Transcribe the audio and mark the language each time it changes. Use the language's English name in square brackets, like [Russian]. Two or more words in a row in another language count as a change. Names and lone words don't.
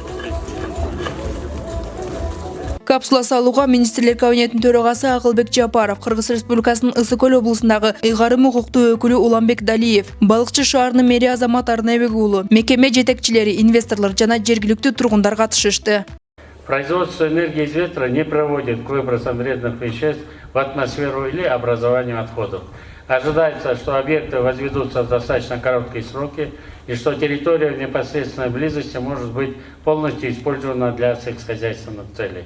[Kyrgyz] Капсула салууга министрлер кабинетинин төрагасы Акылбек Жапаров, Кыргыз Республикасынын Ысык Көл облусундагы ыйгарым укуктуу өкүлү Уланбек Далиев, Балыкчы шаарынын мэри Азамат Арнайбек уулу, мекеме жетекчилери, инвесторлор жана жергиликтүү тургундар катышышты. [Russian] Производство энергии из ветра не приводит к выбросам вредных веществ в атмосферу или образованию отходов. Ожидается, что объекты возведутся в достаточно короткие сроки и что территория в непосредственной близости может быть полностью использована для сельскохозяйственных целей.